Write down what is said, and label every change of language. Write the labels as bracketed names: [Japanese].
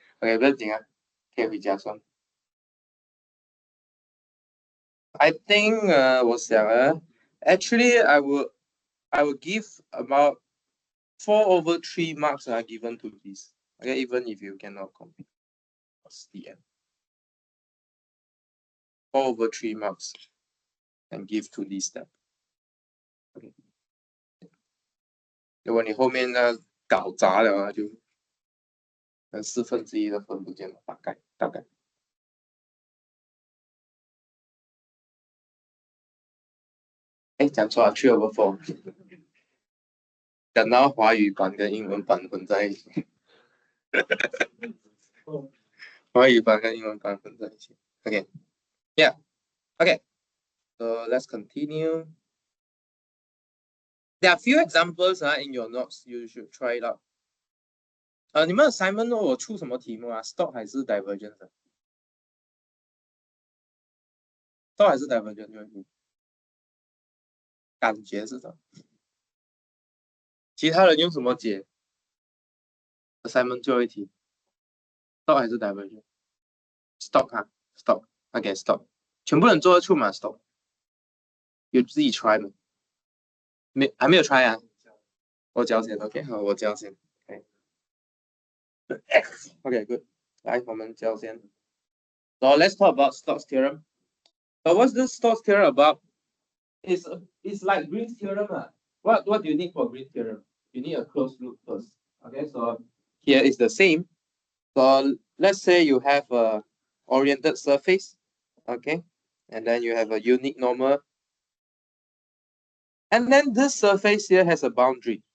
[Chinese] OK， 不要紧啊，可以回家算。 [English] I think [Chinese] 我想 [English] actually I will give about 4/3 marks are given to this. Okay, even if you cannot complete. What's the end? 4/3 marks and give to this step. Okay. [Chinese] 如果你后面呢搞砸了啊，就1/4的分不见了，大概。哎，讲错了 3/4。讲到华语版跟英文版混在一起。华语版跟英文版混在一起。 [English] Okay. Yeah. Okay. So let's continue. There are a few examples in your notes. You should try it out. [Chinese] 你们 assignment 我出什么题目啊 ？Stoke 还是 Divergence？ Stoke 还是 Divergence？感觉是的。其他人用什么解 ？assignment 最后一题 ，Stoke 还是 Divergence？Stoke 啊 ，Stoke。OK Stoke， 全部人做得出吗 ？Stoke 有自己 try 吗？还没有 try 啊？我交先 ，OK， 好，我交先。 OK good， 来我们交先。 [English] So let's talk about Stoke's theorem. So what's this Stoke's theorem about? It's like Green's theorem. What do you need for Green's theorem? You need a closed loop first. Okay, so here is the same. So let's say you have a oriented surface, okay, and then you have a unique normal, and then this surface here has a boundary.